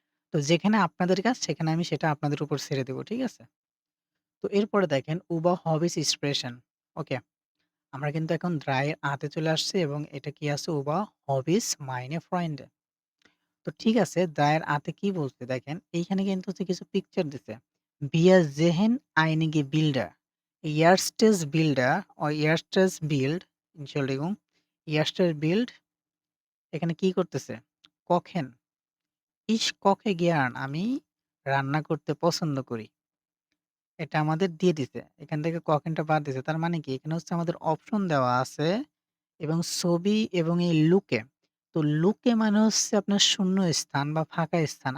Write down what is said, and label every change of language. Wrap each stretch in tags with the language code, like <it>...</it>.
<bn>তো যেখানে আপনাদের কাজ সেখানে আমি সেটা আপনাদের উপর ছেড়ে দেব। ঠিক আছে? তো এরপরে দেখেন উবা হবিস এক্সপ্রেশন। ওকে। আমরা কিন্তু এখন দ্রায় আতে চলে আসছি এবং এটা কি আছে উবা হবিস মাইনে ফ্রেন্ডে। তো ঠিক আছে দ্রায়ের আতে কি বলছে দেখেন এইখানে কিন্তু হচ্ছে কিছু পিকচার দিছে।</bn> <de>Wir sehen einige Bilder. Erstes Bilder erstes Bild Entschuldigung, erstes Bild</de> <bn>এখানে কি করতেছে?</bn> <de>kochen. Ich koche gern</de> <bn>আমি রান্না করতে পছন্দ করি। এটা আমাদের দিয়ে দিছে। এখান থেকে কখেনটা বাদ দিছে। তার মানে কি? এখানে হচ্ছে আমাদের অপশন দেওয়া আছে এবং ছবি এবং এই লুকে। তো লুকে মানে হচ্ছে আপনার শূন্য স্থান বা ফাঁকা স্থান।</bn>